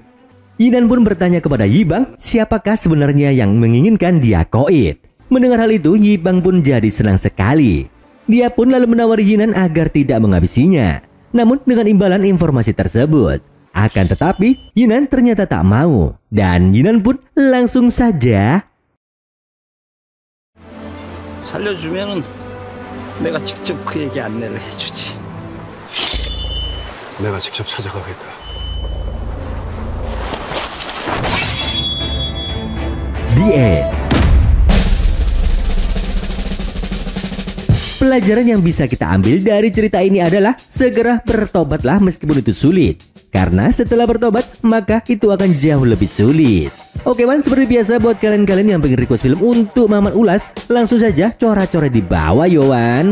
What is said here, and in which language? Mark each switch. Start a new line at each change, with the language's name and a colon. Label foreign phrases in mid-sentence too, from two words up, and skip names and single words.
Indonesian: Yinan pun bertanya kepada Yibang, siapakah sebenarnya yang menginginkan dia koit. Mendengar hal itu, Yibang pun jadi senang sekali. Dia pun lalu menawari Yinan agar tidak menghabisinya. Namun dengan imbalan informasi tersebut. Akan tetapi, Yinan ternyata tak mau. Dan Yinan pun langsung saja
Korean: 살려주면은 내가 직접 그 얘기 안내를 해주지. 내가 직접 찾아가겠다.
English: The end.
Indonesian: Pelajaran yang bisa kita ambil dari cerita ini adalah segera bertobatlah meskipun itu sulit. Karena setelah bertobat, maka itu akan jauh lebih sulit. Oke man, seperti biasa buat kalian-kalian yang pengen request film untuk Maman ulas, langsung saja coret-coret di bawah Yowan.